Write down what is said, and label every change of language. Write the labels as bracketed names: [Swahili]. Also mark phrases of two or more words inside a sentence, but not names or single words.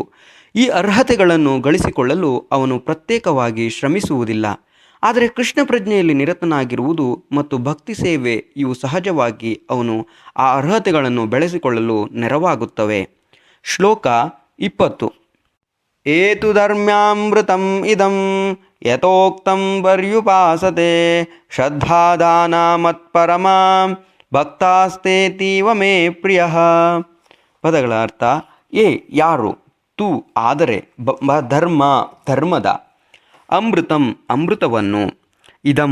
[Kannada] ಈ ಅರ್ಹತೆಗಳನ್ನು ಗಳಿಸಿಕೊಳ್ಳಲು ಅವನು ಪ್ರತ್ಯೇಕವಾಗಿ ಶ್ರಮಿಸುವುದಿಲ್ಲ. ಆದರೆ ಕೃಷ್ಣ ಪ್ರಜ್ಞೆಯಲ್ಲಿ ನಿರತನಾಗಿರುವುದು ಮತ್ತು ಭಕ್ತಿ ಸೇವೆ ಇವು ಸಹಜವಾಗಿ ಅವನು ಆ ಅರ್ಹತೆಗಳನ್ನು ಬೆಳೆಸಿಕೊಳ್ಳಲು ನೆರವಾಗುತ್ತವೆ. [Sanskrit] ಶ್ಲೋಕ 20. ಏತು ಧರ್ಮ್ಯಾಮೃತಂ ಇದಂ ಯಥೋಕ್ತಂ ಪರ್ಯುಪಾಸತೆ ಶ್ರದ್ಧಾದಾನ ಮತ್ಪರಮಾಂ ಭಕ್ತಾಸ್ತೇತೀವ ಮೇ ಪ್ರಿಯ. [Kannada] ಪದಗಳ ಅರ್ಥ: ಯಾರು, ತು ಆದರೆ, ಧರ್ಮದ, ಅಮೃತವನ್ನು, ಇದಂ